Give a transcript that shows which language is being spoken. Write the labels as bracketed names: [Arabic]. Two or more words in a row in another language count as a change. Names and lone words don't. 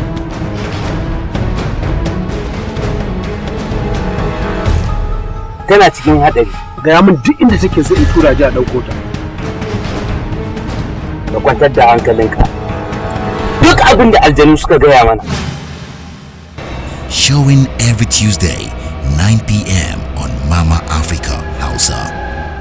[Hausa] Tana cikin haɗari. Gaya min duk inda take so in tura ji a ɗauko ta. Ka kwantar da hankalinka. Duk abin da aljanu suka gaya mana. [English] Showing every Tuesday, 9 p.m. on Mama Africa Hausa.